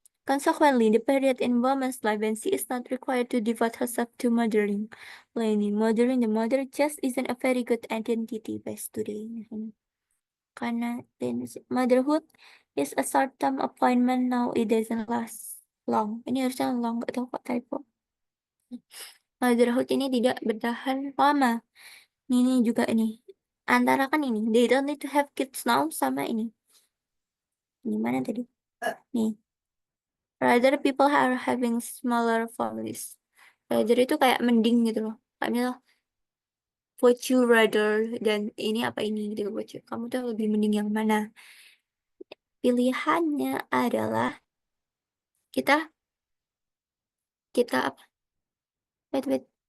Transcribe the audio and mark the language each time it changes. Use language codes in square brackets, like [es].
[en] Consequently, the period in woman's life when she is not required to devote herself to mothering, mothering the mother just isn't a very good identity base today. Karena motherhood is a short-term appointment now, it doesn't last long. [id] Ini harusnya long, gak tahu kok typo. Motherhood ini tidak bertahan lama. Ini juga ini. Antara kan ini, [en] they don't need to have kids now [id] sama ini. Gimana tadi? Nih. [en] Rather people are having smaller families. [id] Rather itu kayak mending gitu loh. Kayak misal, [en] would you rather [id] dan ini apa ini gitu. Kamu tuh lebih mending yang mana? Pilihannya adalah kita apa? Wait.